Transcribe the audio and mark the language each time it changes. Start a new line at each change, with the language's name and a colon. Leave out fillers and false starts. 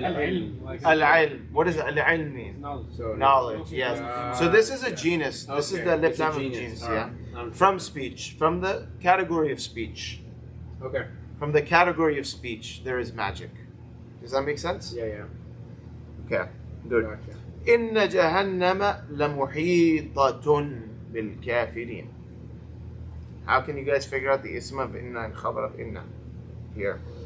Arabic: al-ilm.
English: Al-ilm. What does al-ilm mean? Knowledge. So Knowledge, yes. So this is a genus. This is Okay, the alif it's a lam of genus. genus, All yeah. right. From speech, from the category of speech. Okay. From the category of speech, there is magic. Does that make sense? Yeah. Okay, good. Gotcha.
Arabic: إن جهنم لمحيطة بالكافرين.
English: How can you guys figure out the ism of inna and khabar of inna here?